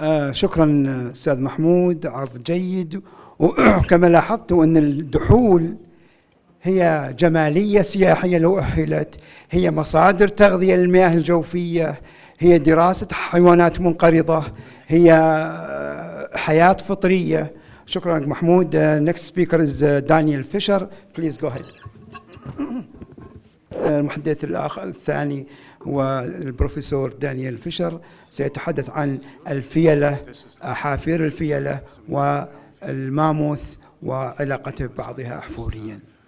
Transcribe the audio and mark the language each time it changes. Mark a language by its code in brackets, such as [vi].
[ar] شكرا أستاذ محمود، عرض جيد. وكما لاحظت أن الدحول هي جمالية سياحية لو أهلت، هي مصادر تغذية للمياه الجوفية، هي دراسة حيوانات منقرضة، هي حياة فطرية. شكرا محمود. [en] next speaker is Daniel Fisher. Please go ahead. [ar] المحدث الثاني هو البروفيسور دانيال فيشر، سيتحدث عن الفيلة، حافير الفيلة والماموث وعلاقته ببعضها أحفوريا.